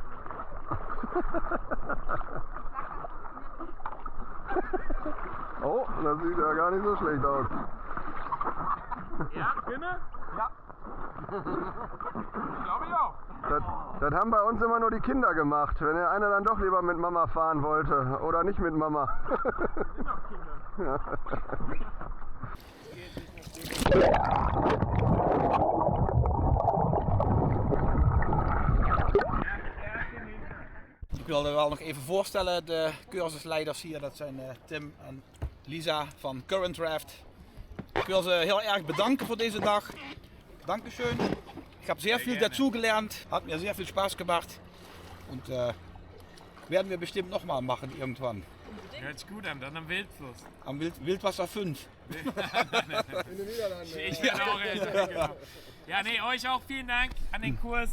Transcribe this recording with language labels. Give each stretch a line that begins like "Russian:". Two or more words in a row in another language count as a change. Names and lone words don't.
German: Oh, das sieht ja gar nicht so schlecht aus. Ja, Kinder? Ja. Glaube ich auch. Das haben bei uns immer nur die Kinder gemacht, wenn der eine dann doch lieber mit Mama fahren wollte oder nicht mit Mama. Sind noch Kinder.
Dutch: ik wilde wel nog even voorstellen, de cursusleiders hier, dat zijn Tim en Lisa van Current Raft. Ik wil ze heel erg bedanken voor deze dag.
German: Dankeschön. Ich habe sehr viel dazugelernt, hat mir sehr viel Spaß gemacht und werden wir bestimmt nochmal machen irgendwann. Hört sich gut an, dann am Wildfluss. Am Wildwasser 5. In den Niederlanden. Ich bin auch älter, genau. Ja, nee, euch auch vielen Dank an den Kurs.